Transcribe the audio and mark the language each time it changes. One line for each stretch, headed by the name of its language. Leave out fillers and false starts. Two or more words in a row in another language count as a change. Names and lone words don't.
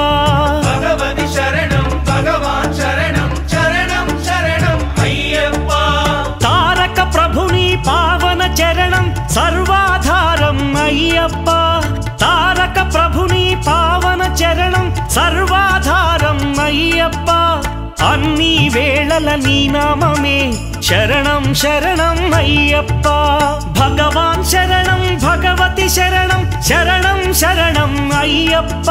Sanskrit: भगवति शरणं भगवान शरणं शरणं शरणं अय्यप्पा
Telugu: తారక ప్రభుని పావన చరణం సర్వాధారం అయ్యప్ప తారక ప్రభుని పావన చరణం సర్వాధారం అయ్యప్ప అన్నీ వేళల నీ నామమే శరణం శరణం అయ్యప్ప భగవాన్ శరణం భగవతి శరణం శరణం శరణం అయ్యప్ప